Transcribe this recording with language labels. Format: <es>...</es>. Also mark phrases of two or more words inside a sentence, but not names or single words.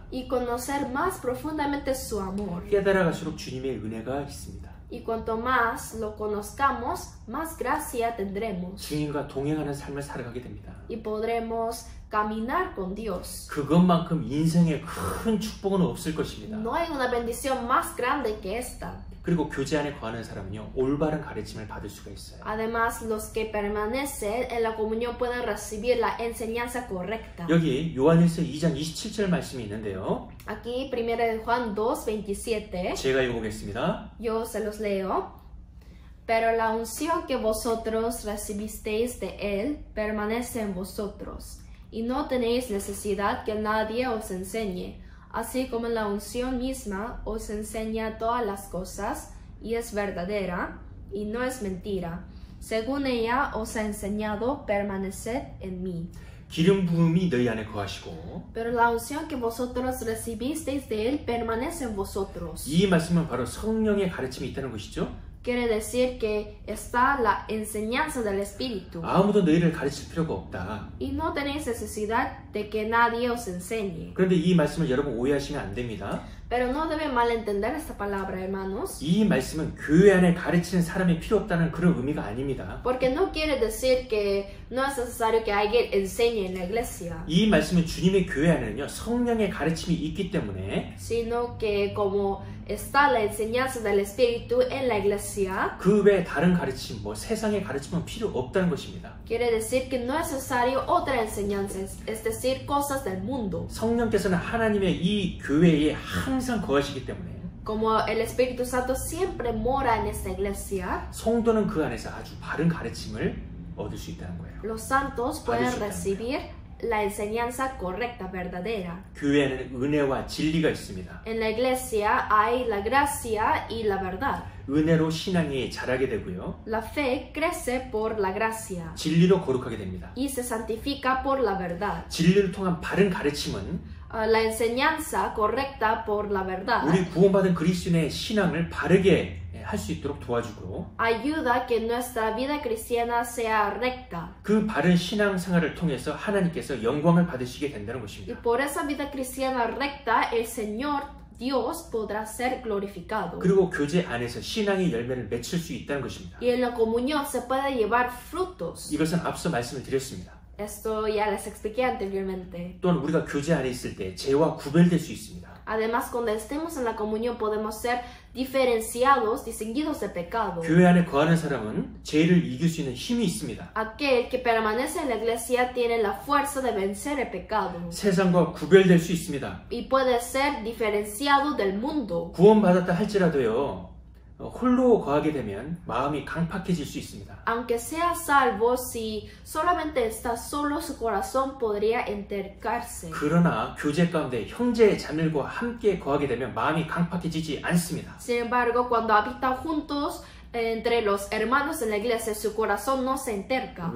<es>Y conocer más profundamente su amor.</es> <ko>깨달아갈수록 주님의 은혜가 있습니다.</ko> <es>Y cuanto más lo conozcamos, más gracia tendremos.</es> <ko>주님과 동행하는 삶을 살아가게 됩니다.</ko> <es>Y podremos caminar con Dios.</es> <ko>그것만큼 인생에 큰 축복은 없을 것입니다.</ko> <es>No hay una bendición más grande que esta.</es> <ko>그리고 교제 안에 거하는 사람은요, 올바른 가르침을 받을 수가 있어요.</ko> <es>Además, los que permanecen en la comunión pueden recibir la enseñanza correcta.</es> <ko>여기 요한일서 2장 27절 말씀이 있는데요.</ko> <es>Aquí, 1 de Juan 2:27.</es> <ko>제가 읽어보겠습니다.</ko> <es>Yo se los leo. Pero la unción que vosotros recibisteis de Él permanece en vosotros, y no tenéis necesidad que nadie os enseñe, así como la unción misma os enseña todas las cosas, y es verdadera, y no es mentira. Según ella os ha enseñado, permaneced en mí.</es> <ko>기름 부음이 너희 안에 거하시고</ko> <es>Pero la unción que vosotros recibisteis de Él permanece en vosotros.</es> <ko>이 말씀은 바로 성령의 가르침이 있다는 것이죠.</ko> <es>Quiere decir que está la enseñanza del Espíritu.</es> <ko>아무도 너희를 가르칠 필요가 없다.</ko> <es>Y no tenéis necesidad de que nadie os enseñe.</es> <ko>그런데 이 말씀을 여러분 오해하시면 안 됩니다.</ko> <es>Pero no debe malentender esta palabra, hermanos,</es> <ko>이 말씀은 교회 안에 가르치는 사람이 필요 없다는 그런 의미가 아닙니다.</ko> <es>porque no quiere decir que no es necesario que alguien enseñe en la iglesia,</es> <ko>이 말씀은 주님의 교회 안에는요 성령의 가르침이 있기 때문에</ko> <es>sino que como está la enseñanza del Espíritu en la iglesia,</es> <ko>그 외에 다른 가르침, 뭐 세상의 가르침은 필요 없다는 것입니다.</ko> <es>quiere decir que no es necesario otra enseñanza, es decir, cosas del mundo.</es> <ko>성령께서는 하나님의 이 교회에 항상 거하시기 때문에</ko> <es>Como el Espíritu Santo siempre mora en esta iglesia,</es> <ko>성도는 그 안에서 아주 바른 가르침을 얻을 수 있다는 거예요.</ko> <es>los santos pueden recibir la enseñanza correcta, verdadera.</es> <ko>교회에는 은혜와 진리가 있습니다.</ko> <es>En la iglesia hay la gracia y la verdad.</es> <ko>은혜로 신앙이 자라게 되고요.</ko> <es>La fe crece por la gracia</es> <ko>진리로 거룩하게 됩니다.</ko> <es>y se santifica por la verdad.</es> <ko>진리를 통한 바른 가르침은</ko> <es>La enseñanza correcta por la verdad</es> <ko>우리 구원받은 그리스도인의 신앙을 바르게 할 수 있도록 도와주고</ko> <es>ayuda que nuestra vida cristiana sea recta.</es> <ko>그 바른 신앙 생활을 통해서 하나님께서 영광을 받으시게 된다는</ko> <es>Y</es> <ko>것입니다.</ko> <es>por esa vida cristiana recta, el Señor Dios podrá ser glorificado.</es> <ko>그리고 교제 안에서 신앙의 열매를 맺힐 수 있다는 것입니다.</ko> <es>Y en la comunión se puede llevar frutos.</es> <ko>이것은 앞서 말씀을 드렸습니다.</ko> <es>Esto ya les expliqué anteriormente.</es> <ko>또한 우리가 교제 안에 있을 때 죄와 구별될 수 있습니다.</ko> <es>Además, cuando estemos en la comunión podemos ser diferenciados, distinguidos de pecado.</es> <ko>교회 안에 거하는 사람은 죄를 이길 수 있는 힘이 있습니다.</ko> <es>Aquel que permanece en la iglesia tiene la fuerza de vencer el pecado</es> <ko>세상과 구별될 수 있습니다.</ko> <es>y puede ser diferenciado del mundo.</es> <ko>구원받았다 할지라도요. 홀로 거하게 되면 마음이 강팍해질 수 있습니다.</ko> <es>Aunque sea salvo, si solamente está solo, su corazón podría entercarse.</es> <ko>그러나 교제 가운데 형제 자매들과 함께 거하게 되면 마음이 강팍해지지 않습니다.</ko> <es>Sin embargo, cuando habitan juntos entre los hermanos en la iglesia, su corazón no se enterca.</es>